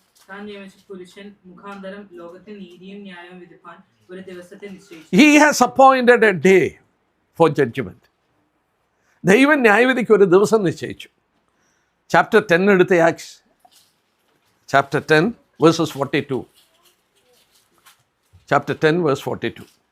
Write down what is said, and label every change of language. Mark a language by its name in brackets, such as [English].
[Malayalam] താൻ നിയമിച്ച പുരുഷൻ മുഖാന്തരം ലോകത്തെ നീതിയും ന്യായവും വിധിപ്പാൻ ഒരു ദിവസത്തെ നിശ്ചയിച്ചു. [English] He has appointed a day for judgment. [Malayalam] ദൈവം ന്യായവിധിക്ക് ഒരു ദിവസം നിശ്ചയിച്ചു. ചാപ്റ്റർ 10 എടുത്ത acts chapter 10 versus 42. Chapter 10 verse 42.